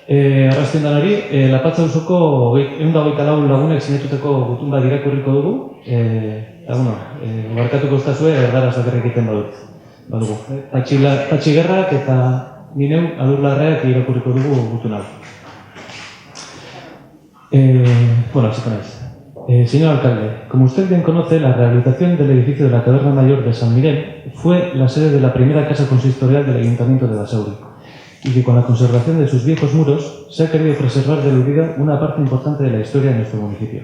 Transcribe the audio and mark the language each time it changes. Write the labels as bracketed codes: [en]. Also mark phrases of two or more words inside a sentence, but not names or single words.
[eu] Arrastien danari, Lapatza auzoko 124 lagunek sinatutako gutun bat irakurriko dugu. Eta, barkatuko ustazue, erdaraz bakarrik egiten badugu. Patxi Gerrak eta Mineu Adurlarreak irakurriko dugu gutun hau. [es] Así con señor alcalde, como usted bien conoce, la rehabilitación del edificio de la Taberna Mayor de San Miguel fue la sede de la primera casa consistorial del Ayuntamiento de Basauri, y que con la conservación de sus viejos muros se ha querido preservar del olvido una parte importante de la historia de nuestro municipio.